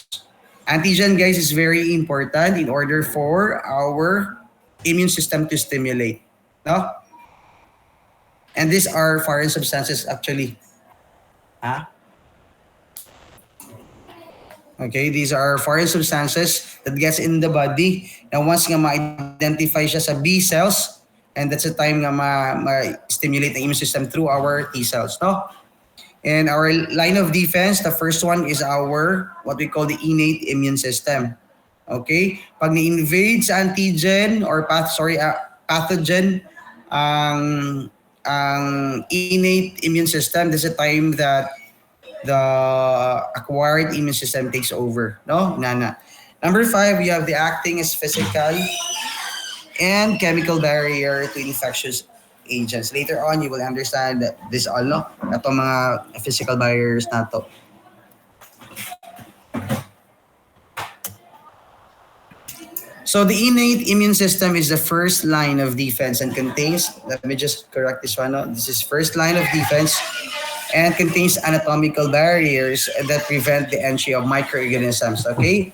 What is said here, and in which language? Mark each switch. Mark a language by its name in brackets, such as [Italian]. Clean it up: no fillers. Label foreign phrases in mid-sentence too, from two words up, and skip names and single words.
[English] Antigen, guys, is very important in order for our immune system to stimulate. No? And these are foreign substances actually. Okay, these are foreign substances that gets in the body. Now once [Cebuano] nga ma-identify siya sa [English] B cells, and that's the time nga ma-stimulate the immune system through our T cells, no? And our line of defense, the first one is our, what we call the innate immune system. Okay? [Cebuano] Pag ni-invade sa [English] antigen or pathogen, ang innate immune system, this is a time that the acquired immune system takes over, no? Nana. Number five, we have the acting as physical and chemical barrier to infectious agents. Later on, you will understand that this all, no? [Filipino] Ito mga [English] physical barriers [Filipino] na to. [English] So the innate immune system is the first line of defense and contains, let me just correct this one, no? This is first line of defense and contains anatomical barriers that prevent the entry of microorganisms, okay?